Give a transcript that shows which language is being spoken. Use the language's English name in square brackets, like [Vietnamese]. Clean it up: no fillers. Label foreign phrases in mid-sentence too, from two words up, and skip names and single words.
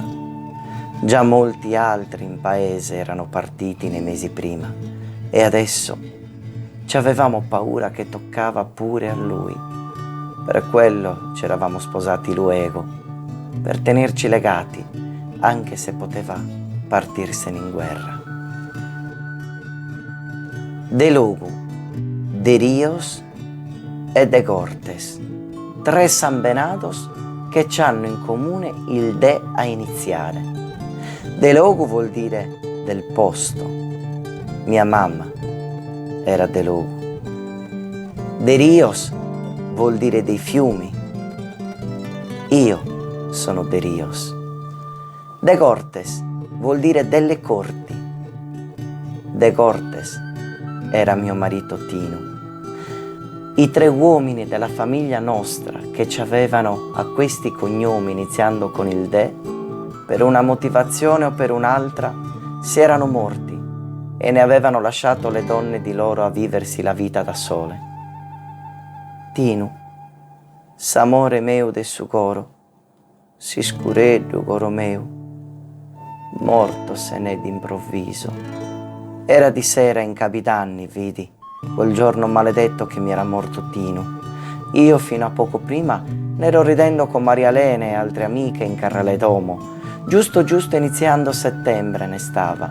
[Italian] Già molti altri in paese erano partiti nei mesi prima e adesso ci avevamo paura che toccava pure a lui. Per quello ci eravamo sposati luego, per tenerci legati, anche se poteva partirsene in guerra. De Logu, de Rios e de Cortes, tre Sambenados che c'hanno in comune il de a iniziare. De Logu vuol dire del posto. Mia mamma era de Logu. De Rios vuol dire dei fiumi. Io sono de Rios. De Cortes vuol dire delle corti. De Cortes era mio marito Tinu. I tre uomini della famiglia nostra che ci avevano a questi cognomi iniziando con il de, per una motivazione o per un'altra, si erano morti e ne avevano lasciato le donne di loro a viversi la vita da sole. [Sardinian] Tinu, s'amore meu de su coro, si scureddu coro meu, [Italian] morto se n'è d'improvviso. Era di sera in Capitanni, vidi, quel giorno maledetto che mi era morto Tinu. Io fino a poco prima ne ero ridendo con Maria Elena e altre amiche in Carrale Domo. Giusto iniziando settembre ne stava.